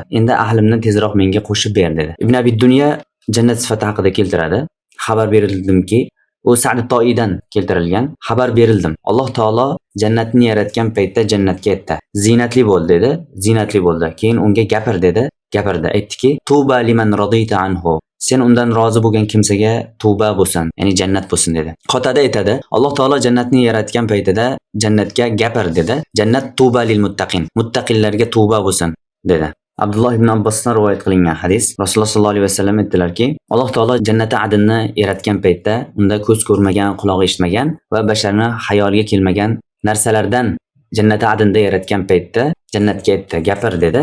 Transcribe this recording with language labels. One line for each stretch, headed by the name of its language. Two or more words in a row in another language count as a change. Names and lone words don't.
Uzbek: Endi ahlimni tezroq menga qo'shib ber dedi. Ibn Abi Dunya jannat sifati haqida keltiradi. Xabar berildimki, u Sa'd Toidan keltirilgan. Xabar berildim. Alloh taolo jannatni yaratgan paytda jannatga aytdi: "Zinatli bo'l" dedi. Zinatli bo'ldi. Keyin unga gapir dedi. Gapirdi. Aytdiki:
Arabic: "طوبى لمن رضيت عنه."
Uzbek: Sen undan rozi bo'lgan kimsaga tavba bo'lsin, ya'ni jannat bo'lsin dedi. Qotada aytadi, Alloh taolo jannatni yaratgan paytida jannatga gapir dedi. Jannat
Arabic: طوبى للمتقين.
Uzbek: Muttaqillarga tavba bo'lsin dedi. Abdulloh ibn Abbosdan rivoyat qilingan hadis. Rasululloh
Arabic: صلى الله عليه وسلم
Uzbek: aytdilarki, Alloh taolo jannati adinni yaratgan paytda unda ko'z ko'rmagan, quloq eshitmagan va basharni xayoliga kelmagan narsalardan jannati adinda yaratgan paytda jannatga aytdi, gapir dedi.